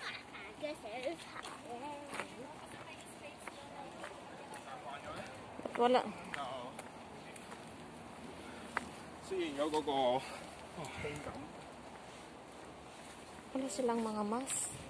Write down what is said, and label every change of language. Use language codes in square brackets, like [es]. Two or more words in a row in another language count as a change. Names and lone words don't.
[tl] Wala. [yue] 雖然有嗰個氣感。 [tl] Wala silang mga mask.